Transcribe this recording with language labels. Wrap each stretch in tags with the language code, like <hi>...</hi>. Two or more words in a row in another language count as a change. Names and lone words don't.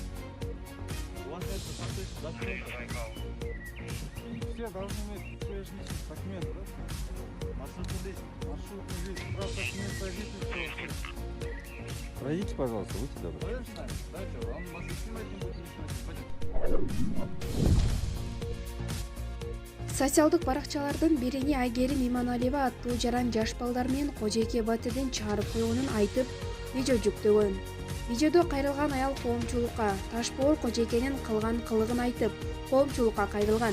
<ru>У вас нет документов. Все должны иметь свои личные документы, да? Маршрутный лист. Маршрутный лист, справка с места жительства. Пройдите, пожалуйста, будьте добры. Пойдем с нами? Да, что, он вас снимать не будет лично.</ru> <ky>Социалдык баракчалардын бирине Айгерим Иманалиева аттуу жаран жаш балдар менен Кожойке батирдин чыгарып койгонун айтып, видео жүктөгөн. Видеодо кайрылган аял коомчулукка Ташбоор Кожойкенин кылган кылыгын айтып, коомчулукка кайрылган.</ky>